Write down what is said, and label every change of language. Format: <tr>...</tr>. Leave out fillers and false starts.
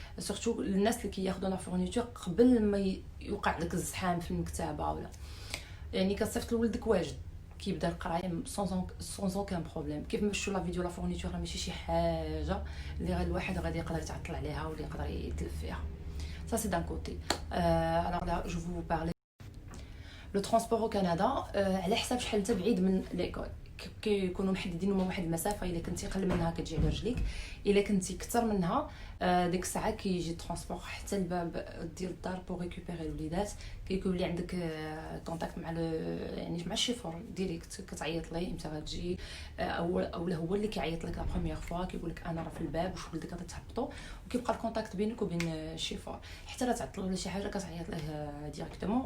<ar>سورتو الناس اللي كياخذوا لا فورنيتور قبل ما يوقع داك الزحام في المكتبه ولا يعني كتصيفط لولدك واجد كيبدا القرايه سون اوكان بروبليم. كيف ما شفتوا لا فيديو لا فورنيتور راه ماشي شي حاجه اللي غير الواحد غادي يقدر يتعطل عليها ولا يقدر يتلف فيها.</ar> <fr>Ça c'est d'un côté. Alors là, je vais vous parler. Le transport au Canada,</fr> <ar>على حساب شحال انت بعيد من ليكول كيكونوا محددين هما واحد المسافه. الا كنتي قل منها كتجي على رجليك، الا كنتي كثر منها ديك الساعه كيجي الترونسبور حتى الباب ديال الدار بور ريكوبيري الوليدات. كيكون لي عندك كونتاكت مع يعني مع الشيفور ديريكت كتعيط ليه امتى غتجي، اولا هو اللي كيعيط لك لا بروميير فوا كيقول لك انا راه في الباب واش ولدك غادي تهبطوا، وكيبقى الكونتاكت بينك وبين الشيفور حتى لا تعطل ولا شي حاجه كتعيط ليه ديريكتومون.</ar>